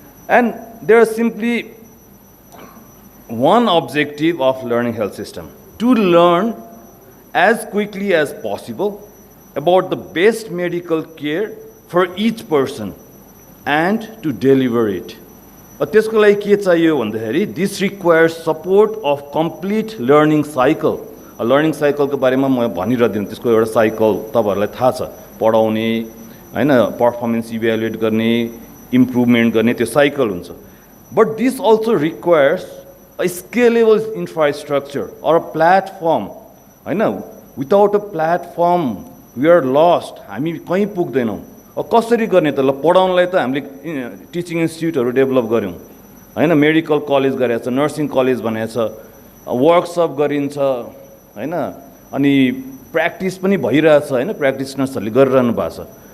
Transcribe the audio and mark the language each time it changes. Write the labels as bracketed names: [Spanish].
[English] And there are simply one objective of learning health system: to learn as quickly as possible about the best medical care for each person and to deliver it. [Nepali] त्यसको लागि के चाहियो भन्दाखेरि [English] this requires support of complete learning cycle. [Nepali] Learning साइकलको बारेमा म भनिरहदिनँ, त्यसको एउटा cycle तपाईहरुलाई थाहा छ. पढाउने हैन, पर्फर्मेन्स इभ्यालुएट गर्ने, इम्प्रुभमेन्ट गर्ने, त्यो साइकल हुन्छ. [English] But this also requires a scalable infrastructure or a platform. I know, without a platform, we are lost. [Nepali] हामी कहीँ पुग्दैनौँ. कसरी गर्ने त? ल पढाउनलाई त हामीले टिचिङ इन्स्टिट्युटहरू डेभलप गऱ्यौँ हैन, मेडिकल कलेज गरेछ, नर्सिङ कलेज भनेछ, वर्कसप गरिन्छ हैन, अनि प्र्याक्टिस पनि भइरहेछ हैन, प्र्याक्टिसनर्सहरूले गरिरहनु भएको छ.